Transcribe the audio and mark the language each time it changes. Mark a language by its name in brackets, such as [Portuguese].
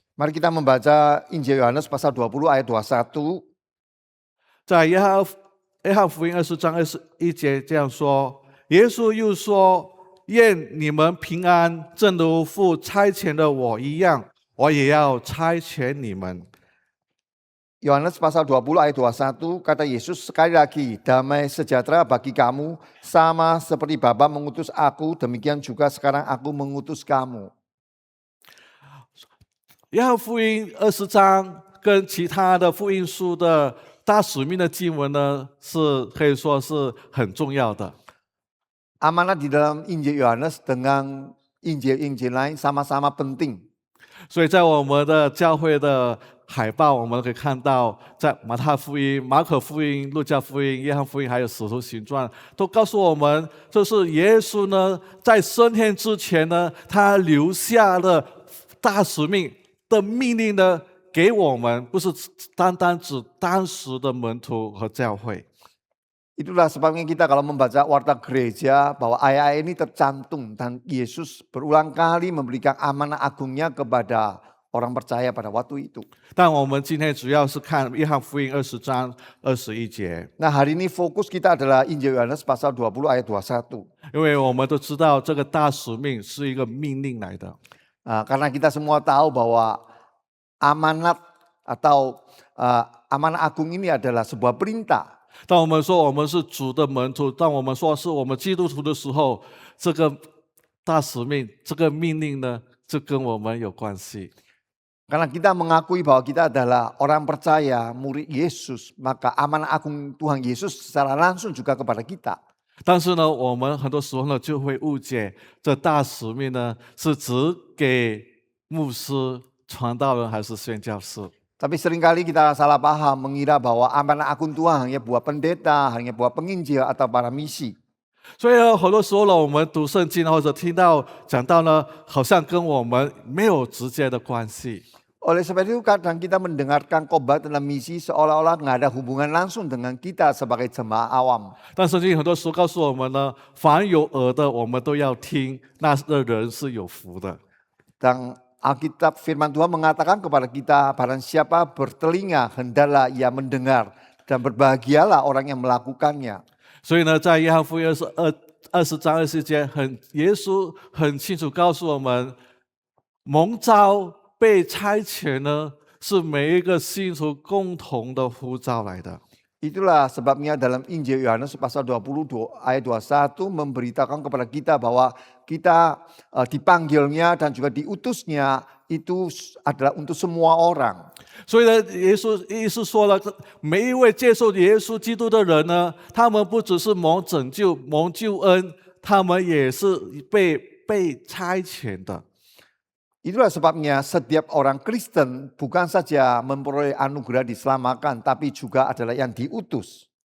[Indonesian] Mari kita membaca Injil Yohanes pasal 20 ayat 21. [Chinese] 在约翰福音20章21节这样说：耶稣又说：“愿你们平安，正如父差遣了我一样，我也要差遣你们。” [Indonesian] Yohanes pasal 20 ayat 21, kata Yesus sekali lagi, damai sejahtera bagi kamu, sama seperti Bapa mengutus aku, demikian juga sekarang aku mengutus kamu. [Chinese] 约翰福音20章跟其他的福音书的大使命的经文呢，是可以说是很重要的。 [Indonesian] Amanat di dalam Injil Yohanes dengan Injil-Injil lain sama-sama penting. [Chinese] 所以在我们的教会的海报，我们可以看到，在马太福音、马可福音、路加福音、约翰福音，还有使徒行传，都告诉我们，就是耶稣呢，在升天之前呢，他留下了大使命的命令呢，给我们，不是单单指当时的门徒和教会。 [Indonesian] Itulah sebabnya kita kalau membaca warta gereja bahwa ayat-ayat ini tercantum dan Yesus berulang kali memberikan amanah agungnya kepada orang percaya pada waktu itu. [Chinese] 但我们今天主要是看约翰福音20章21节， [Indonesian] Nah hari ini fokus kita adalah Injil Yohanes pasal 20 ayat 21. [Chinese] 因为我们都知道这个大使命是一个命令来的。 [Indonesian] Karena kita semua tahu bahwa amanat atau amanah agung ini adalah sebuah perintah. [Chinese] 当我们说我们是主的门徒，当我们说是我们基督徒的时候，这个大使命、这个命令呢，就跟我们有关系。 [Indonesian] Karena kita mengakui bahwa kita adalah orang percaya, murid Yesus, maka amanah agung Tuhan Yesus secara langsung juga kepada kita. [Chinese] 但是呢，我们很多时候呢就会误解，这大使命呢是只给牧师、传道人还是宣教士？ [Indonesian] Tapi seringkali kita salah paham mengira bahwa amanah agung Tuhan hanya buat pendeta, hanya buat penginjil atau para misi. [Chinese] 所以呢，很多时候呢，我们读圣经或者听到讲到呢，好像跟我们没有直接的关系。 [Indonesian] Oleh sebab itu kadang kita mendengarkan khotbah tentang misi seolah-olah nggak ada hubungan langsung dengan kita sebagai jemaah awam. [Chinese] 但圣经很多时候告诉我们呢，凡有耳的我们都要听，那的人是有福的。 [Indonesian] Dan Alkitab firman Tuhan mengatakan kepada kita, barang siapa bertelinga hendaklah ia mendengar dan berbahagialah orang yang melakukannya. [Chinese] 所以呢，在约翰福音20章20节，耶稣很清楚告诉我们，蒙召被差遣呢，是每一个信徒共同的呼召来的。 [Indonesian] Itulah sebabnya dalam Injil Yohanes pasal 22 ayat 21 memberitakan kepada kita bahwa kita dipanggilnya dan juga diutusnya itu adalah untuk semua orang. [Chinese] 所以呢，耶稣说了，每一位接受耶稣基督的人呢，他们不只是蒙拯救、蒙救恩，他们也是被差遣的。 [Indonesian] Itulah sebabnya setiap orang Kristen bukan saja memperoleh anugerah diselamatkan, tapi juga adalah yang diutus.